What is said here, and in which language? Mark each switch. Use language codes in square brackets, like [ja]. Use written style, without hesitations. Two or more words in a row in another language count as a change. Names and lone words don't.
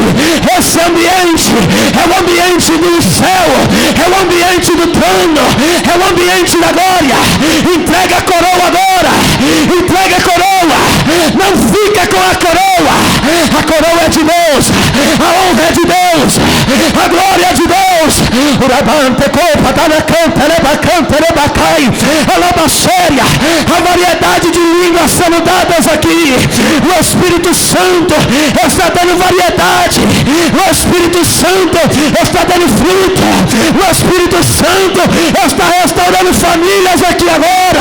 [pt] Esse ambiente é o ambiente do céu, é o ambiente do trono, é o ambiente da glória. Entrega a coroa agora, entrega a coroa. Não fica com a coroa. A coroa é de Deus, a honra é de Deus, a glória é de Deus. Urabante, copa, tanacanta, lebacanta, lebacai, alabasséria. A variedade de línguas sendo dadas aqui. O Espírito Santo está dando variedade. O Espírito Santo está dando fruto. O Espírito Santo está restaurando famílias aqui agora.